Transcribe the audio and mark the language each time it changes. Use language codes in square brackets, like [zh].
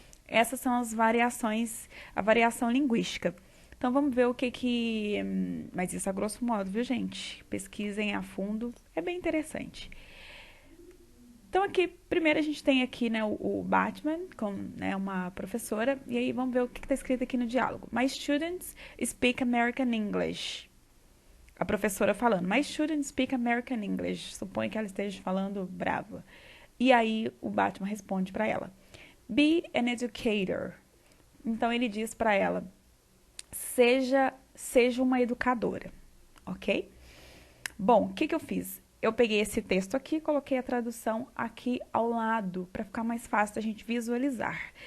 [pt] Essas são as variações, a variação linguística. Então vamos ver o que. Mas isso a grosso modo, viu, gente? Pesquisem a fundo, é bem interessante. Então aqui, primeiro a gente tem aqui, né, o Batman, com, né, uma professora, e aí vamos ver o que está escrito aqui no diálogo. [en] My students speak American English. [pt] A professora falando, [en] my students speak American English. [pt] Suponho que ela esteja falando brava. E aí o Batman responde para ela, [en] be an educator. [pt] Então ele diz para ela, seja uma educadora, ok? Bom, o que eu fiz? Eu peguei esse texto aqui, coloquei a tradução aqui ao lado, para ficar mais fácil da gente visualizar.